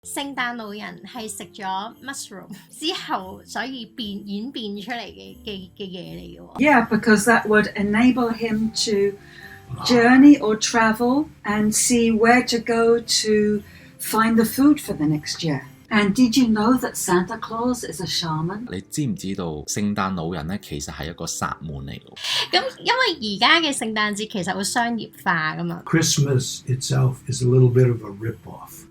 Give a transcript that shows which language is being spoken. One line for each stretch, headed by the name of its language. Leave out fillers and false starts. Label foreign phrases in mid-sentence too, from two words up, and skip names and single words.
Cantonese: 聖誕老人係食咗 mushroom 之後，所以演變出嚟嘅嘢嚟嘅喎。
English: Yeah, because that would enable him to journey or travel and see where to go to find the food for the next year. And did you know that Santa Claus is a shaman?
Cantonese: 你知唔知道聖誕老人咧其實係一個薩滿嚟嘅？咁因為而家嘅聖誕節其實會商業化噶嘛。
English: Christmas itself is a little bit of a rip-off.